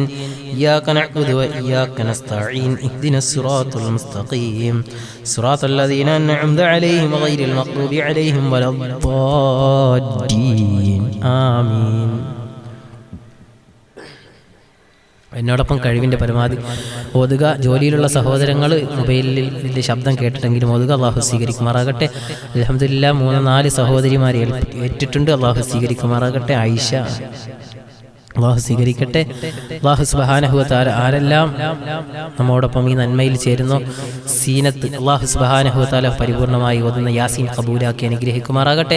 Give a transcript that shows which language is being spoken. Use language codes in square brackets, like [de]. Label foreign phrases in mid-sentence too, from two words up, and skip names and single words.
[ar] إياك نعبد وإياك نستعين. اهدنا الصراط المستقيم صراط الذين أنعمت عليهم غير المغضوب عليهم ولا الضالين. آمين. [ml] എന്നോടൊപ്പം കഴിവിൻ്റെ പരമാവധി ഓതുക. ജോലിയിലുള്ള സഹോദരങ്ങൾ മൊബൈലിൽ ഇതിൻ്റെ ശബ്ദം കേട്ടിട്ടെങ്കിലും ഓതുക. അള്ളാഹു സ്വീകരിക്കുമാറാകട്ടെ. അൽഹംദുലില്ലാ 3-4 സഹോദരിമാരെ ഏറ്റിട്ടുണ്ട്. അള്ളാഹു സ്വീകരിക്കുമാറാകട്ടെ. ആയിഷ അള്ളാഹു സ്വീകരിക്കട്ടെ. [ar] الله سبحانه وتعالى [ml] ആരെല്ലാം നമ്മോടൊപ്പം ഈ നന്മയിൽ ചേരുന്നു, സീനത്ത് [ar] الله سبحانه وتعالى [ml] പരിപൂർണമായി ഓതുന്ന യാസീൻ ഖബൂലാക്കി അനുഗ്രഹിക്കുമാറാകട്ടെ.